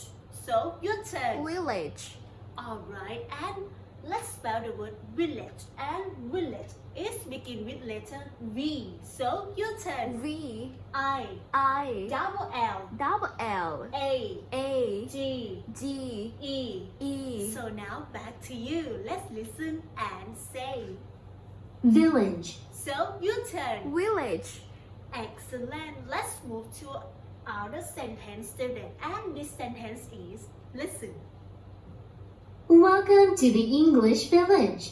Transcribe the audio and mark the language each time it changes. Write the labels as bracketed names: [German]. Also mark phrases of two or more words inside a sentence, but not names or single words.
[English] So your turn. Village. Alright, and let's spell the word village. And village is begin with letter V. So your turn. V. I I. double L Double L. A A. G G. E. E. So now back to you. Let's listen and say. village, So your turn. Village. Excellent. Let's move to other sentence student. And this sentence is listen. welcome to the English village.